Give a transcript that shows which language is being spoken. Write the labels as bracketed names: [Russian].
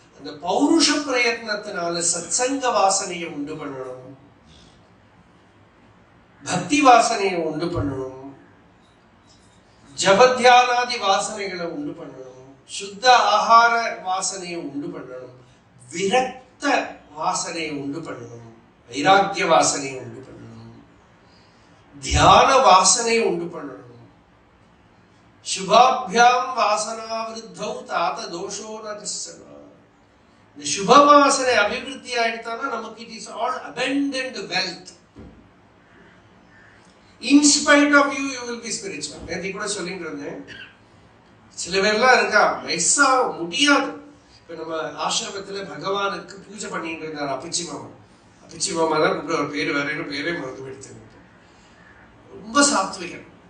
[Tamil] அந்த பௌருஷ பிரயத்னத்தினால சத்சங்க வாசனையை உண்டு பண்ணணும், பக்தி வாசனையை உண்டு பண்ணணும், ஜபத்தியானாதி வாசனைகளை உண்டு பண்ணணும், சுத்த ஆகார வாசனையை உண்டு பண்ணணும், விரக்த வாசனையை உண்டு பண்ணணும், வைராக்கிய வாசனையை உண்டு பண்ணணும், தியான வாசனையை உண்டு பண்ணணும். [Sanskrit] சுபாபியாம் வாசனாவிருத்தௌ தாத தோஷோ ந கஷ்டன. [Tamil] இந்த சுப வாசனை அபிவிருத்தி ஆயிடுத்தானா நமக்கு [English] It is all abundant wealth. In spite of you, you will be spiritual. [Tamil] நேற்று கூட சொல்லிட்டு இருந்தேன், சில பேர்லாம் இருக்கா வயசா முடியாது. இப்ப நம்ம ஆசிரமத்துல பகவானுக்கு பூஜை பண்ணிட்டு இருந்தார் அப்பிச்சி மாமா. அப்பிச்சி மாமா தான் கூப்பிட, பேரு வேற பேரே மறந்து எடுத்து. ரொம்ப சாத்விகன்.